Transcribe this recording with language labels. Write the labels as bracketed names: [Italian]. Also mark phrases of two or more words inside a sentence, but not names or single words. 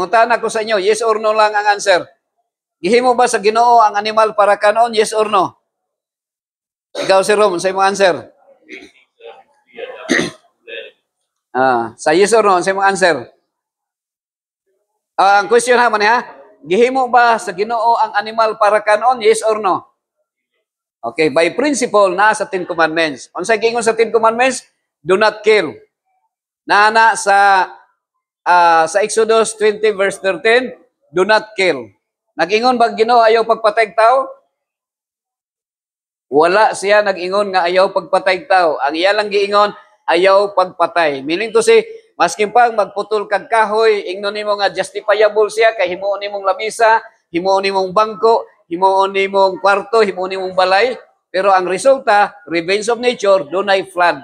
[Cebuano] Mangutan ako sa inyo, [English] yes or no [Cebuano] lang ang answer. Gihimo ba sa Ginoo ang animal para kanon, [English] yes or no? [Cebuano] Ikaw, Sir Rom, sa imong answer. Sa [English] yes or no, [Cebuano] sa imong answer. Ang question naman ha, gihimo ba sa Ginoo ang animal para kanon, [English] yes or no? [Cebuano] Okay, [English] by principle [Cebuano] na sa 10 commandments. Unsay giingon sa 10 commandments? [English] Do not kill. [Cebuano] Nana sa Exodus 20 verse 13, [English] do not kill. [Cebuano] Nag-ingon ba Ginoo ayaw pagpatay tao? Wala siya nag-ingon nga ayaw pagpatay tao. Ang iya lang giingon ayaw pagpatay. [English] Meaning to say, [Cebuano] maskin pang magputol kag kahoy, ingnon nimo nga justifiable siya kay himuon nimong lamisa, himuon nimong bangko, himuon nimong kwarto, himuon nimong balay, pero ang resulta, [English] revenge of nature, [Cebuano] dunay flood.